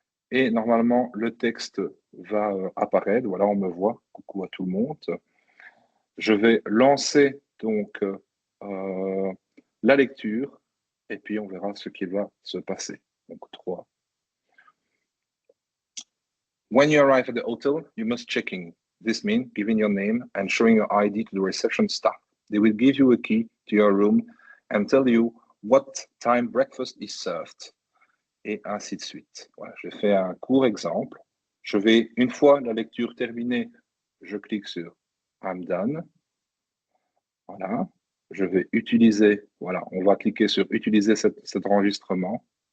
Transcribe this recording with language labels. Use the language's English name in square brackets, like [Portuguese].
[French] Et normalement, le texte va apparaître. Voilà, on me voit. Coucou à tout le monde. Je vais lancer donc la lecture et puis on verra ce qui va se passer. Donc 3. [English] When you arrive at the hotel, you must check in. This means giving your name and showing your ID to the reception staff. They will give you a key to your room and tell you what time breakfast is served, [French] et ainsi de suite. Voilà, j'ai fait un court exemple. Je vais, une fois la lecture terminée, je clique sur [English] I'm done. [French] Voilà. Je vais utiliser, voilà, on va cliquer sur utiliser cet enregistrement.